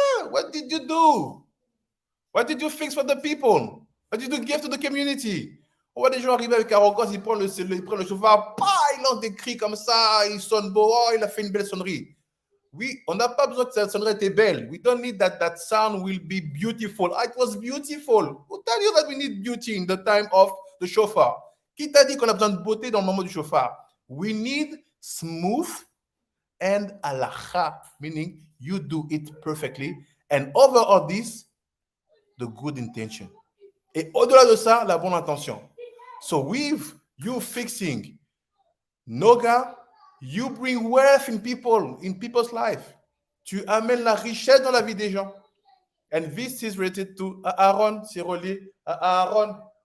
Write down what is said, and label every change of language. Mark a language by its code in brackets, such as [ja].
[en] What did you do? What did you fix for the people? What did you give to the community? [fr] On voit des gens arriver avec arrogance, ils prennent le Shofar, ils lancent des cris comme ça, ils sonnent beau, il a fait une belle sonnerie. On n'a pas besoin que cette sonnerie était belle. [en] We don't need that sound will be beautiful. It was beautiful. Who tell you that we need beauty in the time of the Shofar? [fr] Qui t'a dit qu'on a besoin de beauté dans le moment du Shofar? [en] We need smooth and halacha, meaning you do it perfectly. And over all this, the good intention. [fr] Et au-delà de ça, la bonne intention. [en] So with you fixing Noga, you bring wealth in people's life. [fr] Tu amènes la richesse dans la vie des gens. [en] And this is related to Aaron, [fr] c'est relié à Aaron.